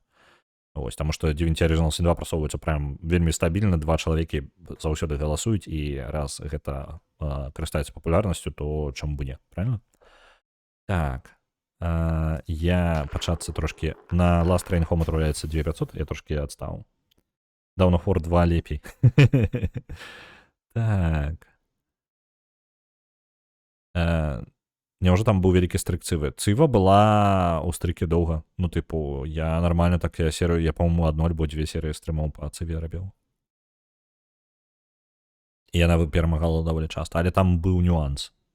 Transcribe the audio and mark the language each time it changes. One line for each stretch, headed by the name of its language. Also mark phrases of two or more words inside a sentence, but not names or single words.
Belarusian: Вось, таму што Divinity Original Sin 2 прасоўваецца прям вельмі стабільна, два чалавекі заўсёды галасуюць, і раз гэта карыстаецца папулярнасцю, то чаму бы не, правильно? Так. Я пачацца трошкі... На Last Train Home отруляецца 2500, я трошкі адстаў. Dawn of War 2 лепей. Так. Няўжо там быў вялікі стрык цывы? Цыва была ў стрыкі доўга. Ну, тыпу, я нармальна так я серыю, я, па-моему, одну альбо дзве серыі стрымаў па цыве рабіў. І яна перамагала даволі часта, але там быў нюанс.